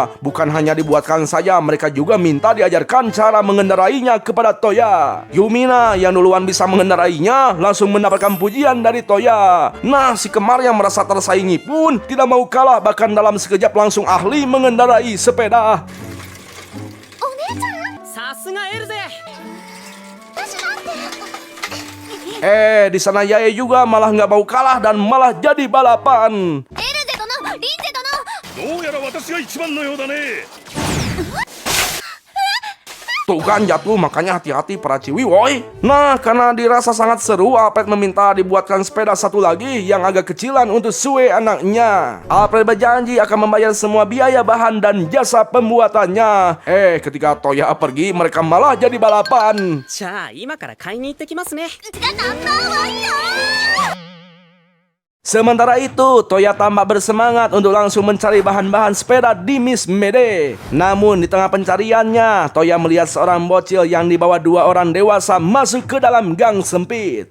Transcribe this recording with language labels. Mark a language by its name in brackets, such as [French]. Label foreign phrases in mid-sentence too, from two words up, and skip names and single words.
[Indonesian] Bukan hanya dibuatkan saja, mereka juga minta diajarkan cara mengendarainya kepada Toya. Yumina yang duluan bisa mengendarainya langsung mendapatkan pujian dari Toya. Nah, si kemar yang merasa tersaingi pun tidak mau kalah, bahkan dalam sekejap langsung ahli mengendarai sepeda. [Japanese] さすがエルゼ。 [Indonesian] Di sana Yae juga malah nggak mau kalah dan malah jadi balapan. [Japanese] どうやら私が一番のようだね。 [Indonesian] Tuh kan jatuh, makanya hati-hati para ciwi woi. Nah, karena dirasa sangat seru, Alfred meminta dibuatkan sepeda satu lagi yang agak kecilan untuk Sue anaknya. Alfred berjanji akan membayar semua biaya bahan dan jasa pembuatannya. Ketika Toya pergi, mereka malah jadi balapan. [Japanese] じゃあ今から買いに行ってきますね。 [Indonesian] Sementara itu, Toya tampak bersemangat untuk langsung mencari bahan-bahan sepeda di Miss Mede. Namun di tengah pencariannya, Toya melihat seorang bocil yang dibawa dua orang dewasa masuk ke dalam gang sempit.